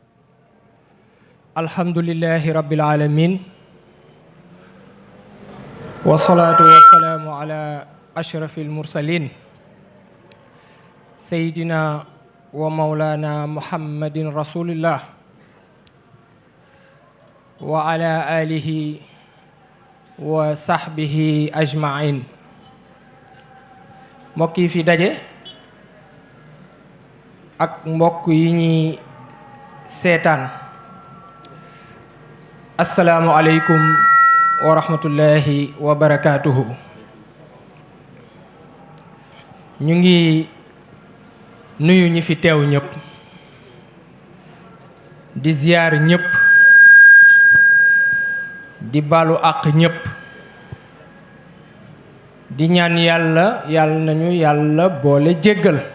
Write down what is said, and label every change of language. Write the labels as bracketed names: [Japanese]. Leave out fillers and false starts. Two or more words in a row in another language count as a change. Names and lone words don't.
[Arabic] الحمد لله رب العالمين والصلاة والسلام على أشرف المرسلين سيدنا ومولانا محمد رسول الله وعلى آله وصحبه أجمعين. [Wolof] mbokk yi fi daje ak mbokk yi ñuy seetaan [Arabic] السلام عليكم ورحمة الله وبركاته. [Wolof] ñu ngi nuyu ñi fi teew ñëpp di ziyaar ñëpp di balu àq ñëpp di ñaan yàlla nañu yàlla boole jéggal